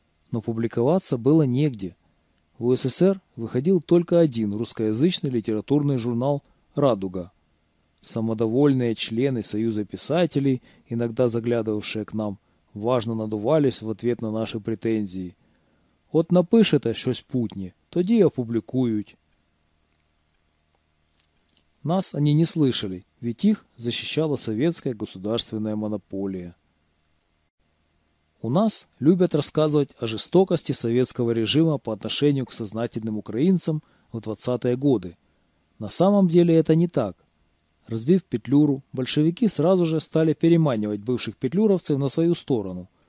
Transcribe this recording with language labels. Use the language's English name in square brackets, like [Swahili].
[Russian] Но публиковаться было негде. В СССР выходил только один русскоязычный литературный журнал «Радуга». Самодовольные члены Союза писателей, иногда заглядывавшие к нам, важно надувались в ответ на наши претензии. [Ukrainian] От напишете щось путнє, тоді опублікують. [Russian] Нас они не слышали, ведь их защищала советская государственная монополия. У нас любят рассказывать о жестокости советского режима по отношению к сознательным украинцам в 20-е годы. На самом деле это не так. Разбив Петлюру, большевики сразу же стали переманивать бывших петлюровцев на свою сторону.